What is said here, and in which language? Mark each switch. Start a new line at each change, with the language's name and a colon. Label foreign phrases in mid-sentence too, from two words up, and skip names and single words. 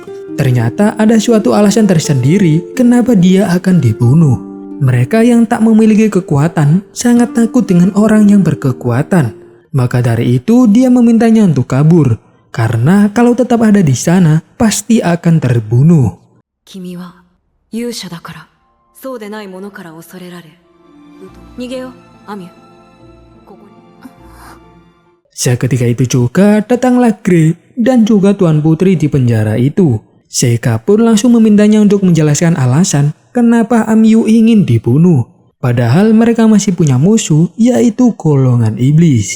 Indonesian: Ternyata ada suatu alasan tersendiri kenapa dia akan dibunuh. Mereka yang tak memiliki kekuatan sangat takut dengan orang yang berkekuatan. Maka dari itu dia memintanya untuk kabur. Karena kalau tetap ada di sana, pasti akan terbunuh.
Japanese: 君は勇者だから、そうでないものから恐れられ。逃げよ、アミュ。ここに。
Indonesian: Seketika itu juga datanglah Grey dan juga Tuan Putri di penjara itu. Seika pun langsung memintanya untuk menjelaskan alasan kenapa Amyu ingin dibunuh. Padahal mereka masih punya musuh, yaitu golongan iblis.